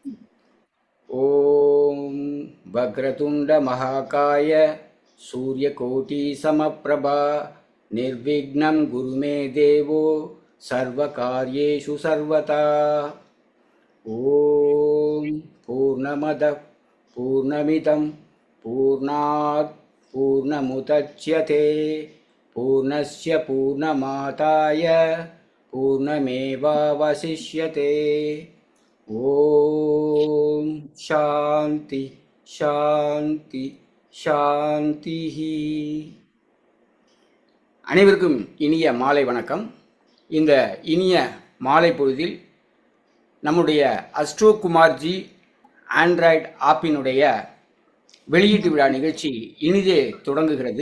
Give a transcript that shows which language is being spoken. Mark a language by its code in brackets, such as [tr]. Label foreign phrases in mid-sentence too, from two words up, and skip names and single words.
[sa] ॐ वक्रतुण्ड महाकाय सूर्य कोटि समप्रभ निर्विघ्नं कुरुमे देव सर्व कार्येषु सर्वदा. ॐ पूर्णमदः पूर्णमिदं पूर्णात् पूर्णमुदच्यते पूर्णस्य पूर्णमादाय पूर्णमेवावशिष्यते. ॐ शान्तिः शान्तिः शान्तिः. [ta] அனைவருக்கும் இனிய மாலை வணக்கம். இந்த இனிய மாலை பொழுதில் நம்முடைய அஸ்ட்ரோ குமார்ஜி ஆண்ட்ராய்டு ஆப்பினுடைய வெளியீட்டு விழா நிகழ்ச்சி இனிதே தொடங்குகிறது.